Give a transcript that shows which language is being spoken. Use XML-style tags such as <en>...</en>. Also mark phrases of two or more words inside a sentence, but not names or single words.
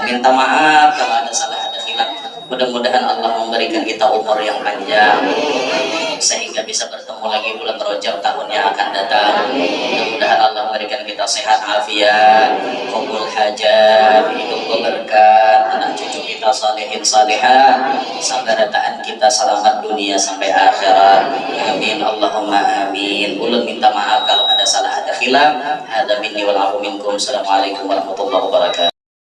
<id>Minta maaf kalau ada salah, ada hilaf. Mudah-mudahan Allah memberikan kita umur yang panjang sehingga bisa bertemu lagi bulan Rajab tahun yang akan datang. Mudah-mudahan Allah memberikan kita sehat afiat, qabul hajat, hidup berkah, anak cucu kita salihin salihah, sabarataan kita selamat dunia sampai akhirat.</id> <ar>آمين اللهم آمين.</ar> <id>Ulun minta maaf kalau ada salah, ada khilaf.</id> <ar>هذا مني والعفو منكم. السلام عليكم ورحمة الله وبركاته.</ar>